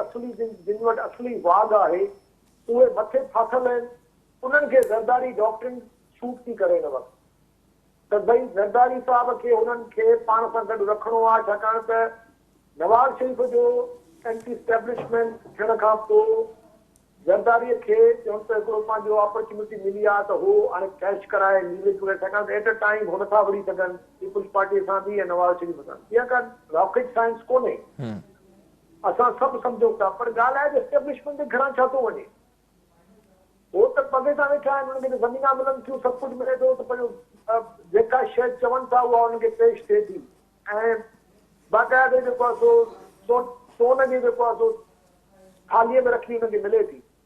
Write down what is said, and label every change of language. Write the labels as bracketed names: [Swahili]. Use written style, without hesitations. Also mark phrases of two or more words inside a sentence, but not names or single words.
[Sindhi] असली जिन वटि असली वाघ आहे उहे मथे फाथल आहिनि उन्हनि खे ज़रदारी डॉक्ट्रिन सूट थी करे हिन वक़्तु त भई ज़रदारी साहिब खे उन्हनि खे पाण सां गॾु रखिणो आहे छाकाणि त नवाज़ शरीफ़ जो [English] anti establishment [Sindhi] थियण खां पोइ ज़रदारीअ खे चवनि त हिकिड़ो पंहिंजो अपॉर्चुनिटी मिली आहे त हू हाणे कैश कराए लीवरेज करे छाकाणि त [English] at a time [Sindhi] हो नथा विड़ी सघनि पीपल्स पार्टीअ सां बि ऐं नवाज़ शरीफ़ सां इहा का [English] rocket science [Sindhi] कोन्हे असां सभु सम्झूं था पर ॻाल्हि आहे त एस्टेब्लिशमेंट ते घणा छा थो वञे उहो त पगे सां वेठा आहिनि हुननि खे ज़मीना मिलनि थियूं सभु कुझु मिले थो त पंहिंजो जेका शइ चवनि था उहा हुननि खे पेश थिए थी ऐं बाक़ाइदे जेको आहे सो सोन जी जेको आहे सो थालीअ में रखी हुननि खे मिले थी